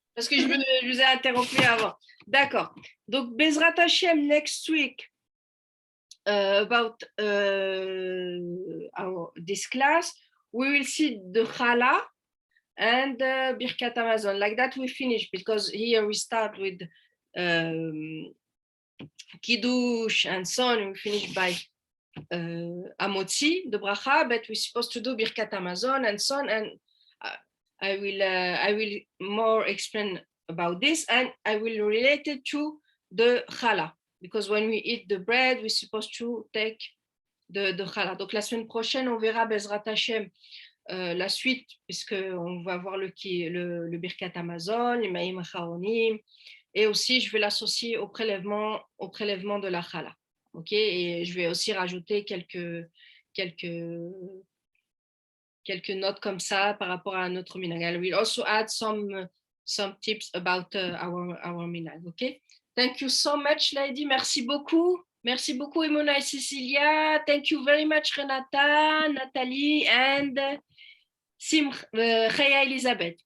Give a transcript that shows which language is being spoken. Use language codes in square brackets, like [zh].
[fr] Parce que je vous ai interrompu avant. D'accord. [en] Donc, Bezrat Hashem, next week, about this class, we will see the Chala and Birkat Hamazon. Like that, we finish, because here we start with Kiddush and so on. We finish by Amotzi, the Bracha, but we're supposed to do Birkat Hamazon and so on. And I will more explain about this, and I will relate it to the Chala, because when we eat the bread, we're supposed to take the Chala. [fr] Donc la semaine prochaine, on verra Bezrat Hashem la suite, puisqu'on va voir le Birkat Hamazon, les Maïm Acharonim, et aussi je vais l'associer au prélèvement de la Chala. Ok, et je vais aussi rajouter quelques notes comme ça par rapport à notre minhag. [en] I will also add some tips about our minhag. Okay. Thank you so much, lady. [fr] Merci beaucoup. Merci beaucoup, Imona et Cecilia. [en] Thank you very much, Renata, Nathalie, and Chaya Elizabeth.